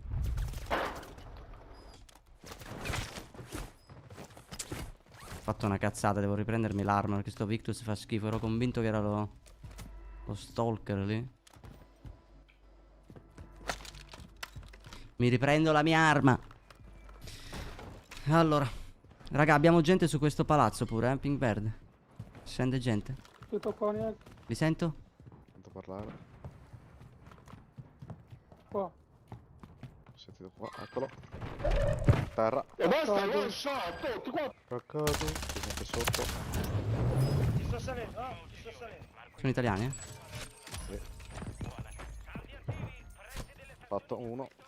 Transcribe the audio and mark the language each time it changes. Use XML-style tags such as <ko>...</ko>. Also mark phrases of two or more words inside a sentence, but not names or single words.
<it>Ho fatto una cazzata, devo riprendermi l'arma perché sto Victus fa schifo. Ero convinto che era lo stalker lì. Mi riprendo la mia arma. Allora, raga, abbiamo gente su questo palazzo pure, Pink verde. Scende gente.</it> <ms>Tutup kau ni.</ms> <it>Li sento? Sento parlare. Qua. Ho sentito qua, eccolo. Terra. E basta,</it> <en>one shot,</en> <it>tutti qua. Craccato. Si sente sotto. Ti sto salendo, no? Ti sto salendo. Sono italiani, eh? Sì. Fatto uno.</it>